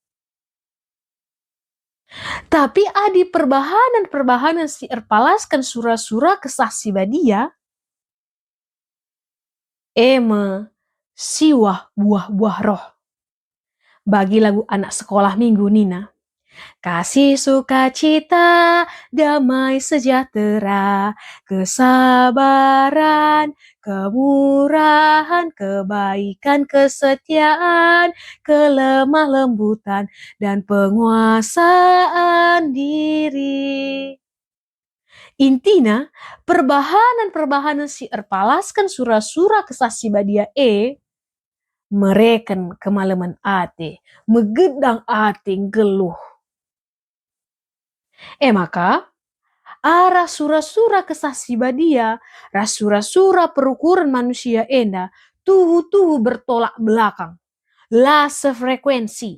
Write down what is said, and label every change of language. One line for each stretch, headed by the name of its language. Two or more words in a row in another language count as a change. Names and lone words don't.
Batak Karo: Tapi adi perbahanan si erpalaskan sura-sura kesaksi badia siwah buah-buah roh. Bagi
Indonesian: lagu anak sekolah minggu
Batak Karo: Nina.
Indonesian: Kasih sukacita, damai sejahtera, kesabaran, kemurahan, kebaikan, kesetiaan, kelemah lembutan, dan penguasaan diri.
Batak Karo: Intina, perbahanan si erpalaskan sura-sura kesaksi badia mereken kemalaman ate, megedang ate geluh. Maka arah sura-sura kesaksi badia, sura-sura perukuran manusia enda, tuhu-tuhu
Indonesian: bertolak belakang,
Batak Karo: la sefrekuensi.